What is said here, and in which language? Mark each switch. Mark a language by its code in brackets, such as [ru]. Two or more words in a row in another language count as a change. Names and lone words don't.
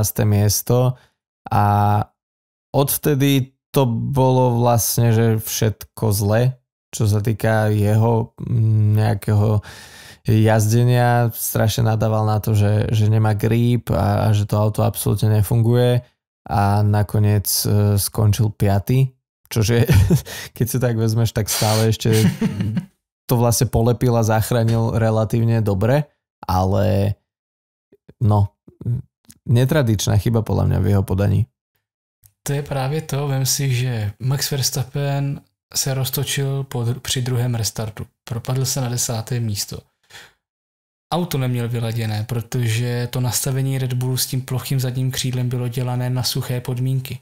[sk] miesto a odvtedy to bolo vlastne, že všetko zle čo sa týka jeho nejakého jazdenia, strašne nadával na to, že nemá grip a že to auto absolútne nefunguje a nakoniec skončil 5. Čože keď si tak vezmeš, tak stále ešte to vlastne polepil a zachránil relatívne dobre, ale no, netradičná chyba podľa mňa v jeho podaní. [cs] To je právě to, vem si, že Max Verstappen se roztočil při druhém restartu. Propadl se na 10. místo. Auto neměl vyladěné, protože to nastavení Red Bullu s tím plochým zadním křídlem bylo dělané na suché podmínky.